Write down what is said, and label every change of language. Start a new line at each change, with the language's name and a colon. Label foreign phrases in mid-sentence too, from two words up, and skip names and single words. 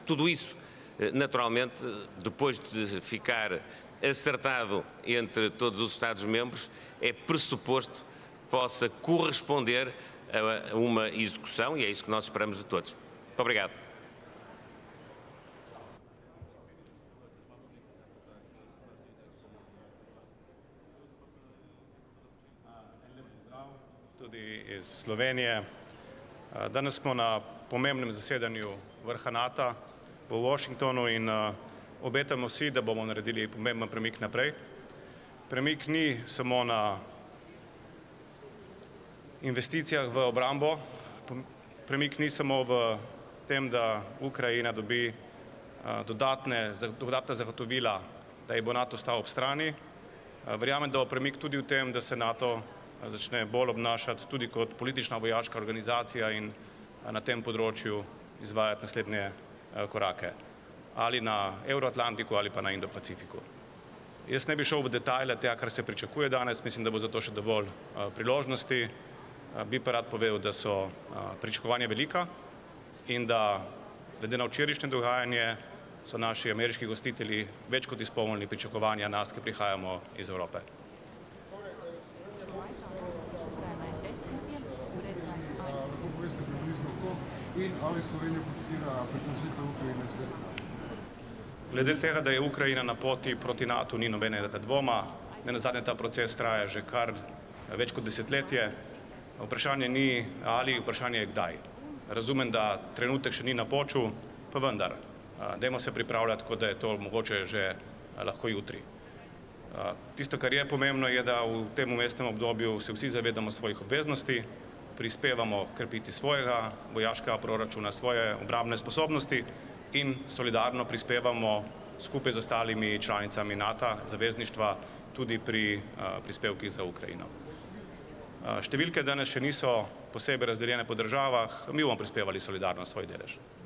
Portuguese: Tudo isso, naturalmente, depois de ficar acertado entre todos os Estados-membros, é pressuposto que possa corresponder a uma execução e é isso que nós esperamos de todos. Muito obrigado.
Slovenian: Tudi iz Slovenije. Danes smo na pomembnem zasedanju vrha Nata v Washingtonu in obetamo si, da bomo naredili pomemben premik naprej. Premik ni samo na investicijah v obrambo, premik ni samo v tem, da Ukrajina dobi dodatna zagotovila, da ji bo NATO stal ob strani. Verjamem, da bo premik tudi v tem, da se NATO začne bolj obnašati tudi kot politična vojaška organizacija in na tem področju izvajati naslednje korake, ali na Euroatlantiku ali pa na Indo-Pacifiku. Jaz ne bi šel v detajle tega, kar se pričakuje danes, mislim, da bo za to še dovolj priložnosti. Bi pa rad povedal, da so pričakovanja velika in da glede na včerajšnje dogajanje so naši ameriški gostitelji več kot izpolnili pričakovanja nas, ki prihajamo iz Evrope. Glede tega, da je Ukrajina na poti proti NATO, ni nobenega dvoma. Nenazadnje ta proces traja že kar več kot desetletje. Vprašanje ni ali, vprašanje je kdaj. Razumem, da trenutek še ni napočil, pa vendar, dajmo se pripravljati, kot da je to mogoče že lahko jutri. Tisto, kar je pomembno, je, da v tem vmesnem obdobju se vsi zavedamo svojih obveznosti, prispevamo krepiti svojega vojaškega proračuna, svoje obrambne sposobnosti in solidarno prispevamo skupaj z ostalimi članicami NATO, zavezništva, tudi pri prispevkih za Ukrajino. Številke danes še niso posebej razdeljene po državah, mi bomo prispevali solidarno svoj delež.